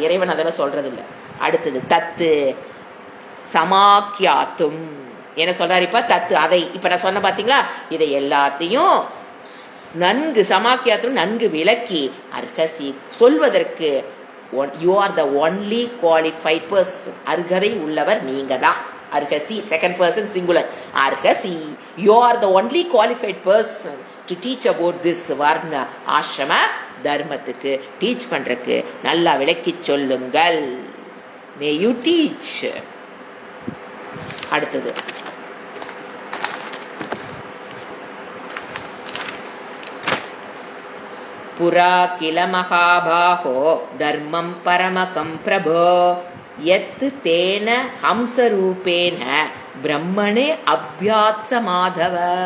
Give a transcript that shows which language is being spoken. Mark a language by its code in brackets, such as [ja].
[ta] இறைவன் அதெல்லாம் சொல்றது இல்லை. அடுத்தது தத்து சமாக்கியாத்தும் என்ன சொல்றாரு இப்ப, தத்து அதை இப்ப நான் சொன்ன பாத்தீங்களா, இதை எல்லாத்தையும் நன்கு சமாக்கியாத்தும் நன்கு விளக்கி அர்ஹசி சொல்வதற்கு [en] You are the only qualified person. [ta] அர்ஹதை உள்ளவர் நீங்க தான். Arhasi, [en] second person singular. Arhasi, you are the only qualified person to teach about this Varna Ashrama [ta] தர்மத்துக்கு டீச் பண்றதுக்கு நல்லா விளக்கி சொல்லுங்கள். [en] May you teach. [sa] அடுத்தது புரா கில மகாபாஹோ தர்மம் பரமகம் பிரபோ யத் தேன ஹம்சரூபேன பிரம்மணே அபியாத்ச மாதவ.